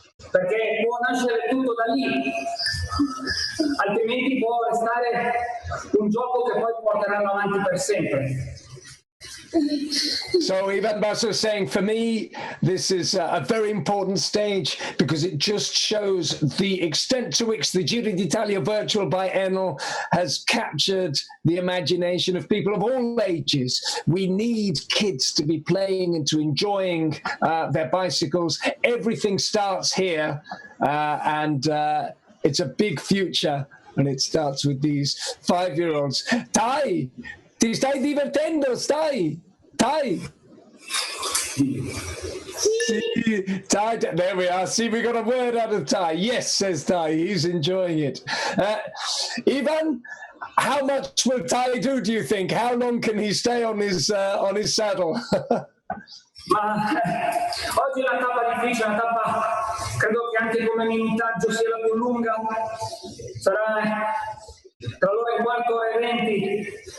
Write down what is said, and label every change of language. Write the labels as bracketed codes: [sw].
[it] Perché può nascere tutto da lì, altrimenti può restare un gioco che poi porteranno avanti per sempre. [en] So Ivan Basso is saying, for me, this is a very important stage because it just shows the extent to which the Giro d'Italia virtual by Enel has captured the imagination of people of all ages. We need kids to be playing and to enjoying their bicycles. Everything starts here and it's a big future and it starts with these 5-year-olds. Tai! [it] Ti stai divertendo, Tai? [en] See, Tai, there we are. See, we got a word out of Tai. Yes, says Tai. He's enjoying it. Ivan, how much will Tai do you think? How long can he stay on his saddle? [it] Ma oggi è una tappa difficile, una tappa credo che anche come minutaggio sia la più lunga. Sarà tra l'ora e quarto, ora e 20.